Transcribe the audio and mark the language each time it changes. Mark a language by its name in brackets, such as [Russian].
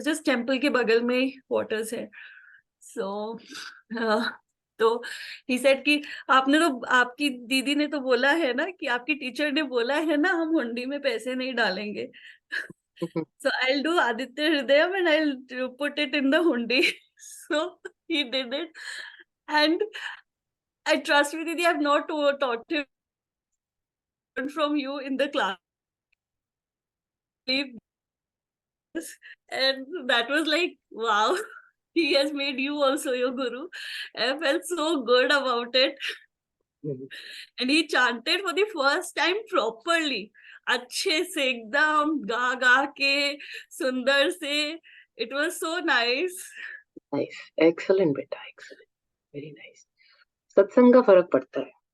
[Hindi] Just temple के बगल में ही quarters है। So तो [English] he said [Hindi] कि आपने तो, आपकी दीदी ने तो बोला है ना, कि आपकी टीचर ने बोला है ना, हम हुंडी में पैसे नहीं डालेंगे। [English] So I'll do Aditya Hridayam and I'll put it in the hundi. So he did it. And I trust me, Didi, I've not taught him from you in the class. And that was like, wow, he has made you also your guru. I felt so good about it. And he chanted for the first time properly. [Hindi] अच्छे से एकदम गा गा के सुंदर से. [English] It was so nice. [Hindi] Nice, excellent बेटा, excellent, [English] Very nice. [Hindi] सत्संग का फर्क पड़ता है.